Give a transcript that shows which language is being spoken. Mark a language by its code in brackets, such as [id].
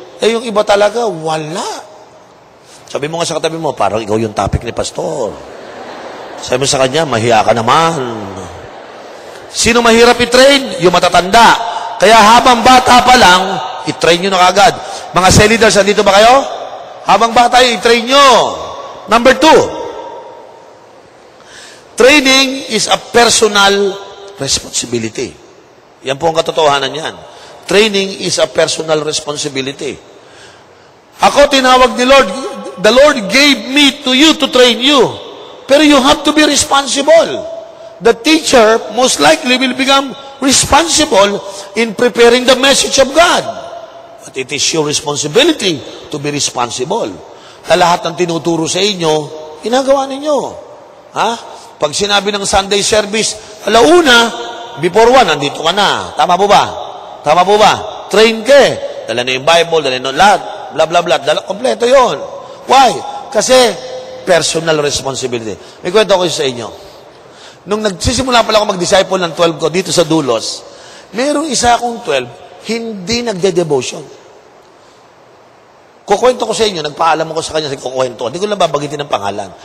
[tl] Eh, yung iba talaga, wala. Sabi mo nga sa katabi mo, parang ikaw yung topic ni pastor. Sabi mo sa kanya, mahiya ka naman. Sino mahirap i-train? Yung matatanda. Kaya habang bata pa lang, i-train nyo na kagad. Mga cell leaders, andito ba kayo? Habang bata, i-train nyo. [en] Number 2, training is a personal responsibility. [tl] Yan po ang katotohanan yan. [en] Training is a personal responsibility. [tl] Ako tinawag ni Lord, [en] the Lord gave me to you to train you. Pero you have to be responsible. The teacher most likely will become responsible in preparing the message of God. But it is your responsibility to be responsible. [tl] Na lahat ng tinuturo sa inyo, ginagawa ninyo. Ha? Pag sinabi ng Sunday service, alauna, before 1, nandito ka na. Tama po ba? Tama po ba? Train ka eh. Dala na yung Bible, dala na yung lahat, blah, blah, blah. Dala, kompleto yon. Why? Kasi personal responsibility. May kwento ko sa inyo. Nung nagsisimula pala ako mag-disciple ng 12 ko dito sa Dulos, merong isa akong 12, hindi nagde-devotion. Kukwento ko sa inyo, nagpaalam ko sa kanya sa kukwento. Hindi ko lang babagitin ng pangalan.